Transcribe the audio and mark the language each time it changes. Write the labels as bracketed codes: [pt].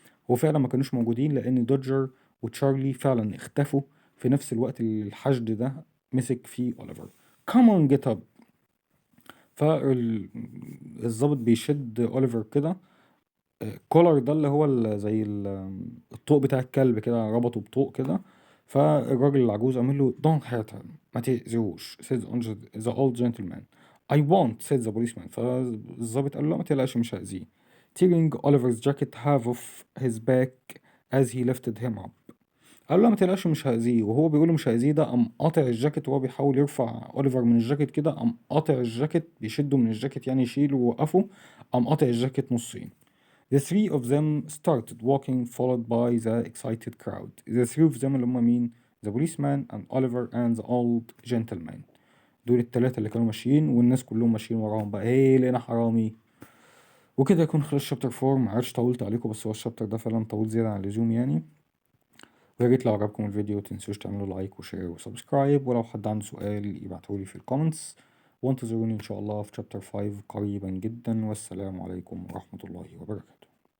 [ar] هو فعلا ما كانوش موجودين لأن دوجر وتشارلي فعلا اختفوا في نفس الوقت اللي الحشد ده مسك فيه أوليفر. [en] Come on get up. [ar] فالظابط بيشد أوليفر كده. كولر ده اللي هو زي الطوق بتاع الكلب كده، ربطه بطوق كده. فالراجل العجوز عمل له [en] don't hurt him [ar] ما تأذيهوش [en] said the old gentleman. I won't said the policeman. [ar] فالظابط قال له ما تقلقش مش هأذيه. [en] tearing Oliver's jacket half of his back as he lifted him up. [ar] قال له ما تقلقش مش هأذيه، وهو بيقول له مش هأذيه ده قام قاطع الجاكيت وهو بيحاول يرفع أوليفر من الجاكيت كده، قام قاطع الجاكيت بيشده من الجاكيت يعني يشيله ويوقفه، قام قاطع الجاكيت نصين. [en] The three of them started walking followed by the excited crowd. The three of them [ar] اللي هم مين؟ [en] The policeman and Oliver and the old gentleman. [ar] دول التلاتة اللي كانوا ماشيين والناس كلهم ماشيين وراهم بقى ايه لقينا حرامي. وكده يكون خلص شابتر 4. معرفش طولت عليكم بس هو الشابتر ده فعلا طويل زيادة عن اللزوم يعني. ويا ريت لو عجبكم الفيديو متنسوش تعملوا لايك وشير وسبسكرايب، ولو حد عنده سؤال يبعتهولي في الكومنتس، وانتظروني ان شاء الله في شابتر 5 قريبا جدا. والسلام عليكم ورحمة الله وبركاته.